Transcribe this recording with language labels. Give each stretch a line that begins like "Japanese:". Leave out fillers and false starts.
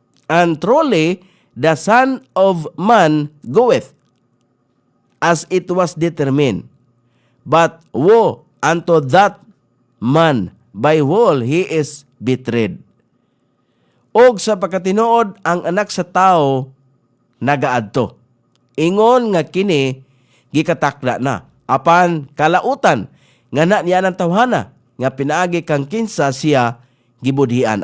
English: And truly the Son of Man goeth as it was determined, but woe unto that man by whom he is betrayed.
Cebuano: Og sa pagkatinuod ang anak sa tao nagaadto. Ingon nga kini gikatakda na. Apan kalautan nga na niya ng tawhana nga pinaagi kang kinsa siya gibudhian.